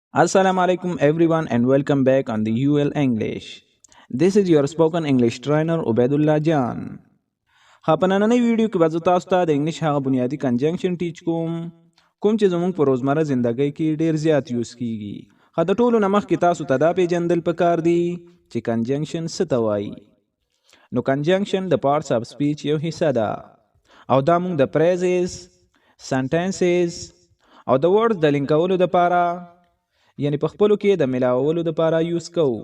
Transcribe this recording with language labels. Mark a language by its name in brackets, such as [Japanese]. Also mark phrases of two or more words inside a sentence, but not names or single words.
[Arabic] السلام عليكم [English] everyone and welcome back on the UL English. This is your spoken English trainer Ubaidullah Jan. [Pashto] په نننۍ ویډیو کې به تاسو ته د انګلیش هغه بنیادی کنجنکشن ټیچ کوم چې زموږ په روزمره زندګۍ کې ډیر زیات یوز کیږي. د ټولو نه مخکې تاسو ته دا پیژندل پکار دي چې کنجنکشن څه ته وایي. نو کنجنکشن د [English] parts of speech [Pashto] یو حصہ ده او دا موږ د فریزز، سنټنسز او د ورډز د لینکولو لپاره یعنی په خپلو کې د ملاولو لپاره یوز کوو.